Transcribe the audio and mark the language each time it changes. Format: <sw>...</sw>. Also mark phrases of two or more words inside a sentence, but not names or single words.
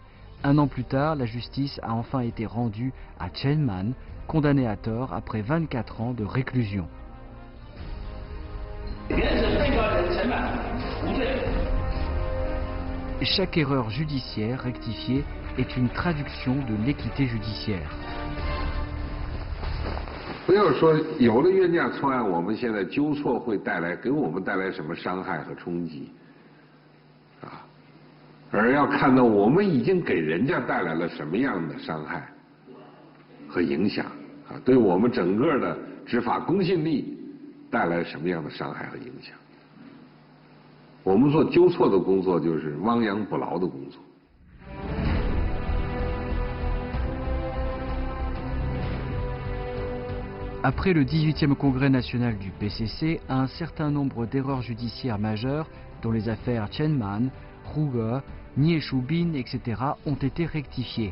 <fr>Un an plus tard, la justice a enfin été rendue à Chen Man, condamné à tort après 24 ans de réclusion. Chaque erreur judiciaire rectifiée est une traduction de l'équité judiciaire.</fr> <zh>不要说有了冤假错案，我们现在纠错会给我们带来什么伤害和冲击，啊，而要看到我们已经给人家带来了什么样的伤害和影响，啊，对我们整个的执法公信力带来什么样的伤害和影响。我们做纠错的工作就是亡羊补牢的工作。</zh> <fr>Après le 18e congrès national du PCC, un certain nombre d'erreurs judiciaires majeures, dont les affaires Chen Man, Ruge, Nie Shubin, etc., ont été rectifiées.</fr>